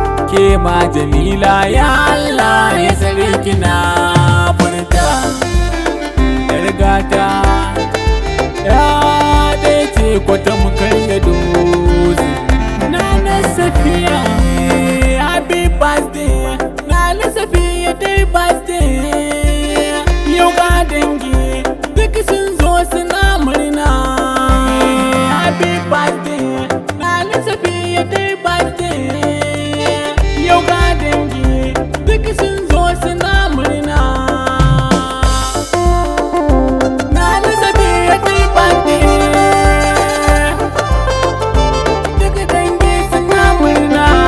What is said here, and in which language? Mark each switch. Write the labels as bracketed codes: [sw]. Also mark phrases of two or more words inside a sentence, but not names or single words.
[ha] Ke ma Jamila ya Allah ya tsare ki na furta. Yar gata ya dai ce kwata mu karya dozi. Nana Safiya, [en] happy birthday. Nana Safiya, happy birthday. [ha] Yau ga dangi, duk sun zo suna murna. [en] Happy birthday, Nana Safiya, happy birthday. [ha] Yau ga dangi, duk sun zo suna murna. [en] Nana Safiya, happy birthday. [ha] Duk dangi suna murna.